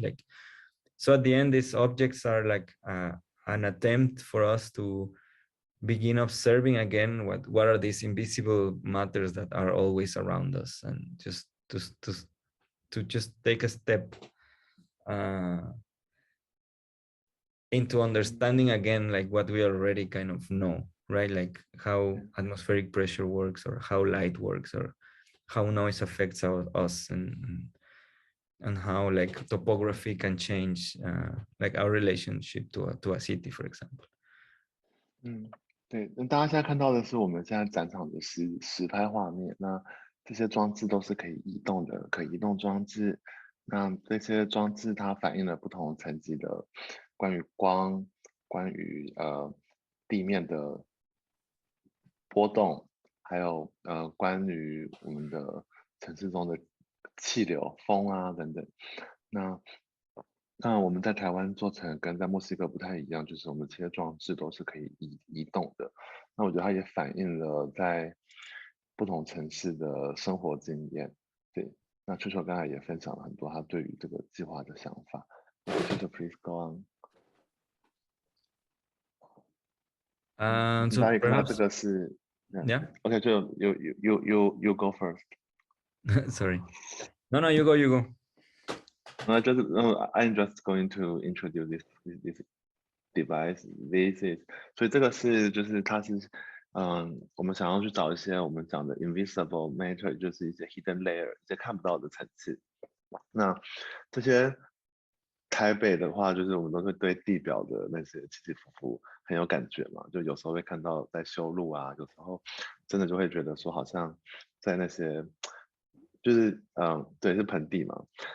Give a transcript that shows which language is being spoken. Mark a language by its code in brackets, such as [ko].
[en] Like, so at the end, these objects are like an attempt for us to begin observing again what are these invisible matters that are always around us, and just to just take a step into understanding again, like what we already kind of know, right? Like how atmospheric pressure works, or how light works, or how noise affects us, and how like topography can change like our relationship to a city, for example. [zh] 对，那大家现在看到的是我们现在展场的实拍画面。那这些装置都是可以移动的，可移动装置。那这些装置它反映了不同层级的关于光、关于地面的波动，还有关于我们的城市中的气流、风啊等等。那我们在台湾做成跟在墨西哥不太一样，就是我们这些装置都是可以移动的。那我觉得它也反映了在不同城市的生活经验。对，那Chucho刚才也分享了很多他对于这个计划的想法。 [en] Chucho, please go on. So perhaps, [zh] 这个是 [en] yeah. Okay, so you go first. Sorry. No, you go. I'm just going to introduce this device. This is [zh] 所以这个是就是它是我们想要去找一些我们讲的 [en] invisible matter， [zh] 就是一些 [en] hidden layer， [zh] 一些看不到的层次。那这些台北的话，就是我们都会对地表的那些起起伏伏很有感觉嘛，就有时候会看到在修路啊，有时候真的就会觉得说好像在那些就是对，是盆地嘛。